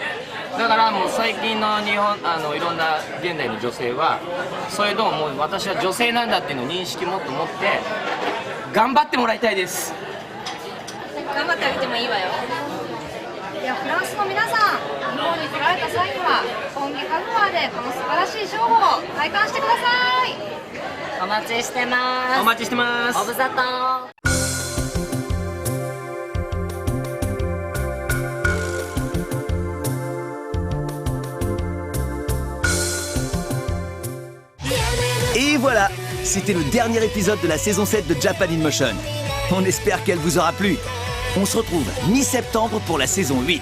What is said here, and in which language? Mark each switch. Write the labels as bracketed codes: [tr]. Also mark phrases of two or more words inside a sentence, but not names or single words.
[ja] だからもう最近の日本いろんな現代の女性はそれとももう私は女性なんだっていうのを認識もっと持って頑張ってもらいたいです。頑張ってあげてもいいわよ。いやフランスの皆さん、日本方に来られた際には本気カグワでこの素晴らしいショーを体感してください。お待ちしてます。お待ちしてますご無沙汰。 [fr] Et voilà, c'était le dernier épisode de la saison 7 de Japan in Motion. On espère qu'elle vous aura plu. On se retrouve mi-septembre pour la saison 8.